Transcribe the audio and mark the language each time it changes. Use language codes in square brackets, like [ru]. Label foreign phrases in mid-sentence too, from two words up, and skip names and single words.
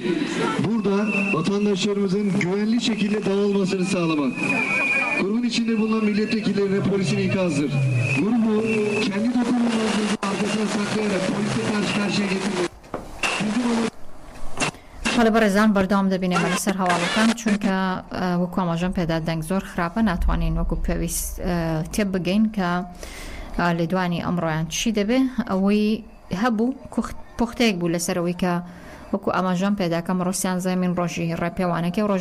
[tr] Burada vatandaşlarımızın güvenli şekilde dağılmasını sağlamak. Grubun içinde bulunan milletvekillerine polisin ikazdır. Grubu kendi dokunulmazlığını arkasına saklayarak polise karşı karşıya getirmek. [ckb] حالا بەڕێزان بەردەوام دەبینێ بە لەسەر هەواڵەکان چونکە وەکو ئاماژەم پێدا دەنگ زۆر خراپە ناتوانین وەکو پێویست تێب بگەین کە لێدوانی ئەمڕۆیان چی دەبێ ئەوەی هەبوو پوختەیەک بوو لەسەرەوەی کە وەکو ئاماژەم پێداکەم ڕۆسیان زەمین ڕۆژی ڕێپێوانەکە و